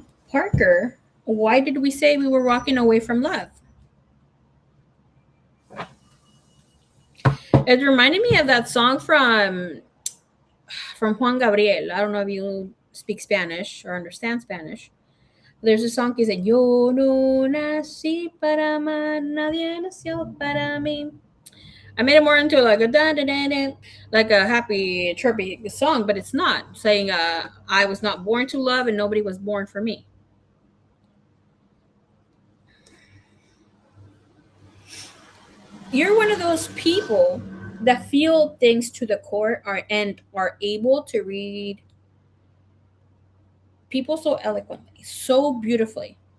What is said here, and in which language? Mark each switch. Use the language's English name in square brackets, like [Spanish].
[English] Parker, why did we say we were walking away from love? It reminded me of that song from Juan Gabriel. I don't know if you speak Spanish or understand Spanish. There's a song that says, [Spanish] Yo no nací para amar, nadie nació para mí. [English] I made it more into like a da da da da, like a happy, chirpy song, but it's not saying I was not born to love and nobody was born for me. You're one of those people that feel things to the core and are able to read people so eloquently, so beautifully.